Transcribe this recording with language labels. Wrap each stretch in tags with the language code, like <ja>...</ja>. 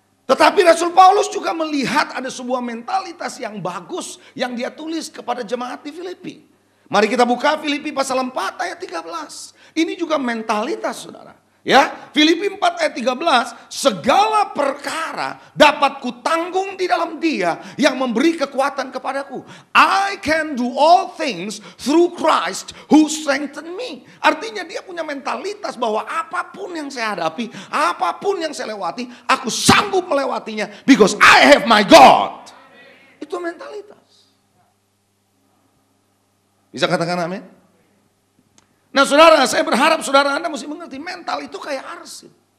<id>Tetapi Rasul Paulus juga melihat ada sebuah mentalitas yang bagus yang dia tulis kepada jemaat di Filipi. Mari kita buka Filipi pasal 4 ayat 13. Ini juga mentalitas, saudara. Ya, Filipi 4 ayat 13, segala perkara dapat kutanggung di dalam Dia yang memberi kekuatan kepadaku.</id> <en>I can do all things through Christ who strengthen me.</en> <id>Artinya dia punya mentalitas bahwa apapun yang saya hadapi, apapun yang saya lewati, aku sanggup melewatinya</id> <en>because I have my God.</en> <id>Itu mentalitas. Bisa katakan amin? Nah saudara, saya berharap saudara Anda mesti mengerti mental itu kayak arsip.</id>